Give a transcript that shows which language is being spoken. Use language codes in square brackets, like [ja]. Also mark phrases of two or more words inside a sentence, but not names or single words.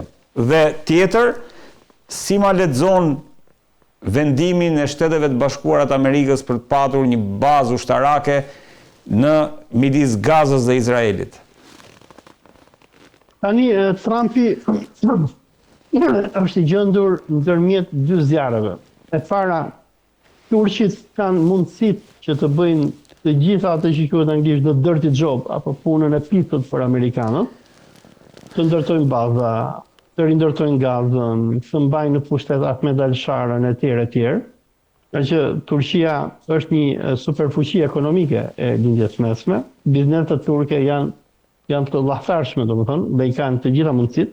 [sq] Dhe tjetër, si ma lexon vendimin e Shteteve të Bashkuara të Amerikës për të patur një bazë ushtarake në midis Gazës dhe Izraelit. Tani, Trumpi është i gjendur ndërmjet dy zjarreve. E para, turqit kanë mundësitë që të bëjnë të gjitha ato që quhet anglisht [en] the dirty job, [sq] apo punën e pitut për amerikanët, të ndërtojnë baza, të rindërtojnë Gazën, të mbajnë në pushtet Ahmed al-Sharën e tjerë. Nga që Turqia është një superfuqi ekonomike e lindjes mesme, bizneset turke janë të llahtërshme, domethënë, dhe i kanë të gjitha mundësitë.